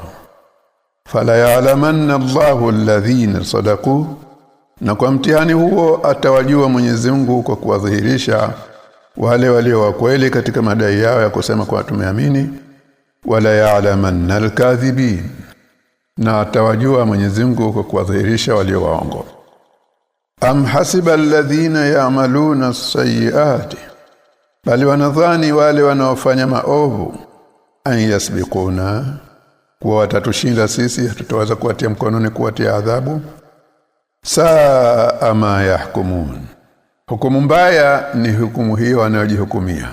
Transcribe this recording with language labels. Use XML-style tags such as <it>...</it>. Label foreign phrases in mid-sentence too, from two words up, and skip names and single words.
<ar>فليعلمن الله الذين صدقوا,</ar> <sw>na kwa mtihani huo atawajua Mwenyezi Mungu kwa kuwadhihirisha wale walio wa kweli katika madai yao ya kusema kwa tumeamini.</sw> <ar>وليعلمن الكاذبين,</ar> <sw>na atawajua Mwenyezi Mungu kwa kuwadhihirisha walio waongo.</sw> <ar>أم حسب الذين يعملون السيئات,</ar> <sw>bali wanadhani wale wanaofanya maovu</sw> <ar>أن يسبقونا,</ar> <sw>kwa watatushinda sisi, tutaweza kuwatia mkononi kuwatia adhabu.</sw> <ar>ساء ما يحكمون,</ar> <sw>hukumu mbaya ni hukumu hiyo wanayojihukumia.</sw>